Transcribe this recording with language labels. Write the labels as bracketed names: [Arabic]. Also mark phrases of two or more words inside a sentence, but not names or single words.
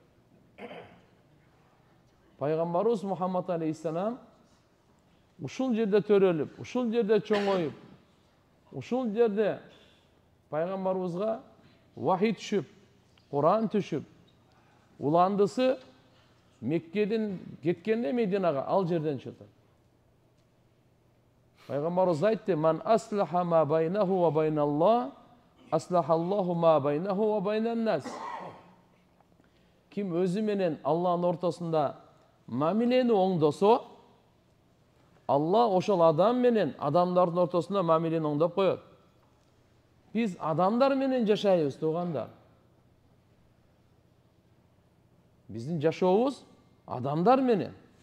[Kyrgyz] Пайгамбарыбыз Мухаммад алейхиссалам ушул жерде төрөлүп, ушул жерде чоңоюп, ушул жерде пайгамбарыбызга вахий түшүп, Куран түшүп, уландысы Меккеден кеткенде Мединага ал жерден чыкты. Пайгамбарыбыз айтты: [Arabic] "من أصلح ما بينه وبين الله أصلح الله ما بينه وبين الناس." [Kyrgyz] Ким өзү менен Алланын ортосунда мамилени оңдосо, Алла ошол адам менен адамдардын ортосунда мамилени оңдоп коет. Биз адамдар менен жашайбыз, туугандар. Биздин жашообуз адамдар менен.